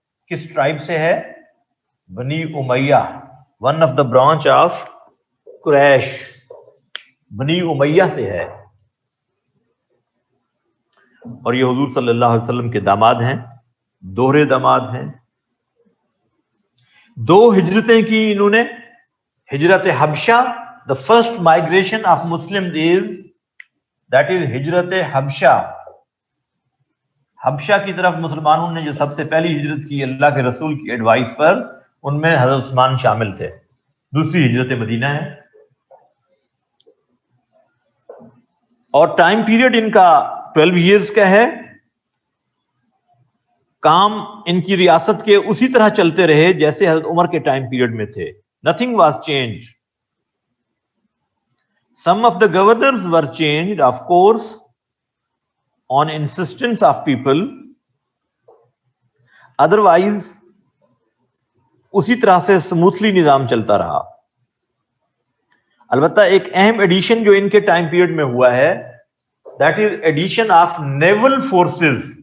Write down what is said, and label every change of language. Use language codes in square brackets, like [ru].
[ur] کس ٹرائب سے ہے؟ بنی امیہ، [en] one of the branch of Quraysh, [ur] بنی امیہ سے ہے. اور یہ حضور صلی اللہ علیہ وسلم کے داماد ہیں، دوہرے داماد ہیں. 2 ہجرتیں کی انہوں نے. [en] ہجرت حبشہ، the first migration of Muslims that is ہجرت حبشہ. [ur] حبشہ کی طرف مسلمانوں نے جو سب سے پہلی ہجرت کی اللہ کے رسول کی ایڈوائس پر، ان میں حضرت عثمان شامل تھے. دوسری ہجرت مدینہ ہے. اور ٹائم پیریڈ ان کا 12 ایئرز کا ہے. کام ان کی ریاست کے اسی طرح چلتے رہے جیسے حضرت عمر کے ٹائم پیریڈ میں تھے. [en] Nothing was changed. Some of the governors were changed, of course, on insistence of people. [ur] Otherwise, اسی طرح سے سموتھلی نظام چلتا رہا. البتہ ایک اہم ایڈیشن جو ان کے ٹائم پیریڈ میں ہوا ہے، [en] that is addition of naval forces.